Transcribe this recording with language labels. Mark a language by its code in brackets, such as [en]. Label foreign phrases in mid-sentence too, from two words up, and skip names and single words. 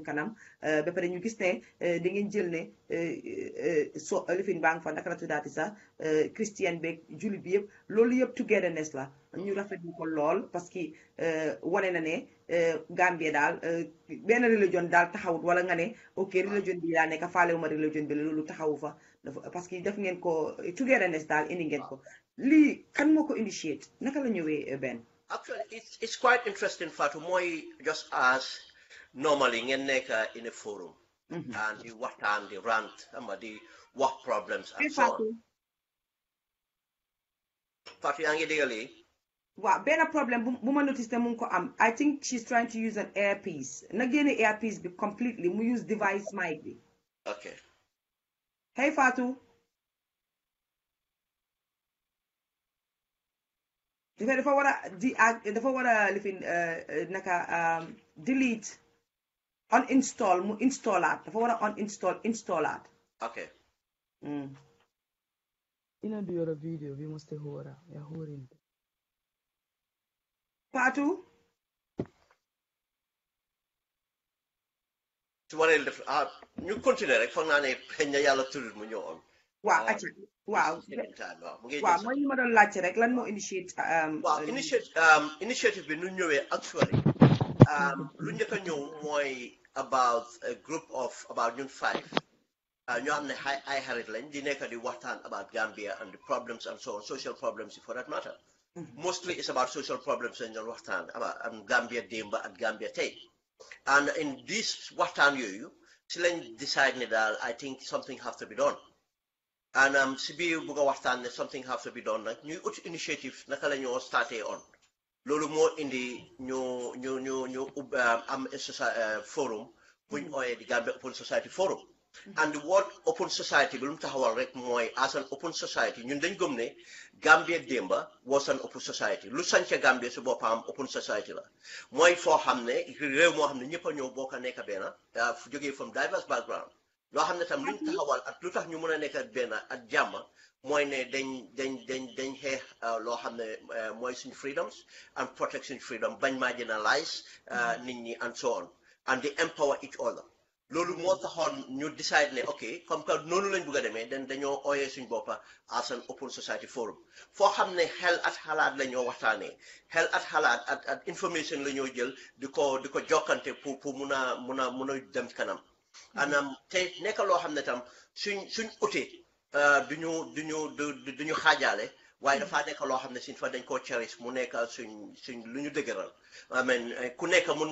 [wo] kanam ba pare ñu gis ne di ngeen jël ne lifin baa nga fa naka la tuddaati sax christian beeg jullit bi yëpp loolu yëpp togetherness la ñu rafetlu ko lool [fr] parce que [wo] wane na ne Gambie daal benn religion daal taxawut wala nga ne ok religion bi daa nekk faalewu ma religion bi loolu taxawu fa [fr] parce que [wo] def ngeen ko togetherness daal indi ngeen ko lii kan moo ko initiate naka la ñëwee benn. [en] Actually, it's quite interesting, Fatou. Moi, just as normally, [wo] ngeen nekk [en] in a forum, and the waxtaan, the rant, the work problems, and so on. [wo] Fatou, yaa ngi dégg lii? Waaw, benn problème bu ma notice ne mu ngi ko am. [en] I think she's trying to use an earpiece. [wo] Na génne earpiece bi completely. Mu use device mic bi. [en] Okay. Hey, Fatou. [wo] dafa war a lifin naka delete uninstall mu installaat dafa war a installaat. [en] Okay. [sv] Ina du göra video, vi måste höra. Jag hör inte. Fatou. [wo] su waree def ñu continuer rek foog naa ne xëy na yàlla tudd mu ñëw on. waaw acca waaw mooy ñu ma doon laajte rek lan moo initiate. waaw initiative bi nu ñëwee actually lu njëkk a ñëw mooy [en] about a group of about [wo] ñun 5 ñoo xam ne ay xarit lañ di nekk di waxtaan [en] about Gambia and the problems and so on, social problems for that matter. Mostly it's about social problems [wo] lañ doon waxtaan [en] about Gambia démba ak Gambia tey. And in this [wo] waxtaan yooyu si lañ [en] decide [wo] ne daal [en] I think something has to be done. [wo] And si biir bugg a waxtaan ne [en] something has to be done [wo] nag ñuy ut initiative naka la ñoo starté on loolu moo indi ñu am forum buñ ooyee di Gambia Open Society Forum. [en] And the word open society [wo] bi lu mu taxawal rek mooy [en] as an open society [wo] ñun dañ gëm ne Gambia démba [en] was an open society [wo] lu sanca Gambia si boppam [en] open society [wo] la mooy foo xam ne réew moo xam ne ñëpp a ñëw bokk a nekk benn fu jógee [en] from diverse background [wo] loo xam ne tam luñ taxawal ak lu tax ñu mën a nekk benn ak jàmm mooy ne dañ xeex loo xam ne mooy suñu [en] freedoms and protect [wo] suñu freedom bañ marginalize nit ñi [en] and so on and they empower each other. [wo] loolu moo taxoon ñu decide ne ok [fr] comme que [wo] noonu lañ bëgg a demee dañoo ooyee suñ boppa [en] as an open society forum [wo] foo xam ne xel at xalaat la ñoo waxtaanee xel at xalaat at information la ñoo jël di ko jokkante pour mun a dem kanam anam te nekk loo xam ne tam suñ utee duñu xaajaale waaye dafa nekk loo xam ne suñ fa dañ koo cherish mu nekk suñ lu ñu dëgëral amen ku nekk mun